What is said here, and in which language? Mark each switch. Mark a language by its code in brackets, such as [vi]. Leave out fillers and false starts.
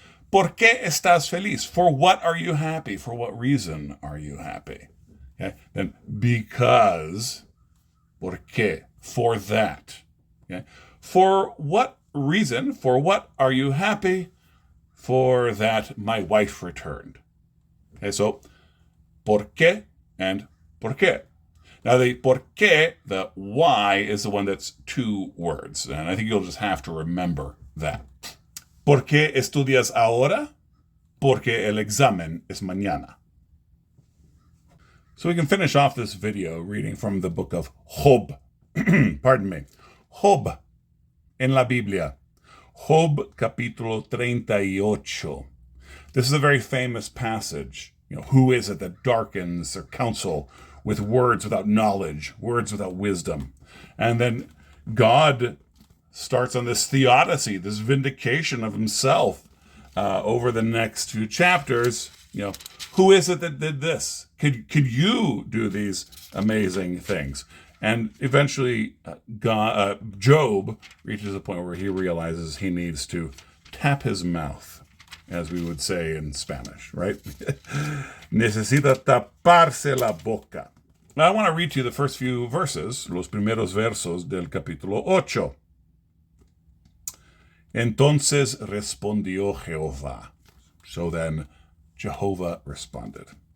[es] ¿Por qué estás feliz? [en] For what are you happy? For what reason are you happy? Okay? Then because, por qué, for that. Okay? For what reason, for what are you happy? For that my wife returned. Okay, so por qué and por qué. Now the por qué, the why, is the one that's two words, and I think you'll just have to remember that. [es] ¿Por qué estudias ahora? Porque el examen es mañana. [en] So we can finish off this video reading from the book of Job. Pardon me. [es] Job en la Biblia. Job capítulo 38. [en] This is a very famous passage. Who is it that darkens their counsel with words without knowledge, words without wisdom? And then God starts on this theodicy, this vindication of himself over the next few chapters. Who is it that did this? Could you do these amazing things? And eventually, Job reaches a point where he realizes he needs to tap his mouth, as we would say in Spanish, right? [es] Necesita taparse la boca. [en] Now, I want to read to you the first few verses, [es] los primeros versos del capítulo 8. Entonces respondió Jehová. [en] So then Jehovah responded.